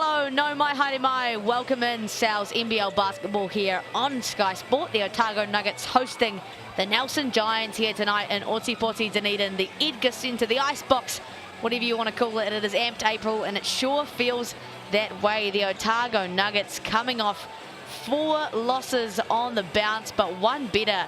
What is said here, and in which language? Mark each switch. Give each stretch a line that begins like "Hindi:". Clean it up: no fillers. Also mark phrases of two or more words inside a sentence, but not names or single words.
Māori: no mai haere mai.
English: Welcome in Sal's NBL basketball here on Sky Sport. The Otago Nuggets hosting the Nelson Giants here tonight in Ōtepoti, Dunedin, the Edgar Centre, the Icebox, whatever you want to call it. It is amped April and it sure feels that way. The Otago Nuggets coming off 4 losses on the bounce, but one better.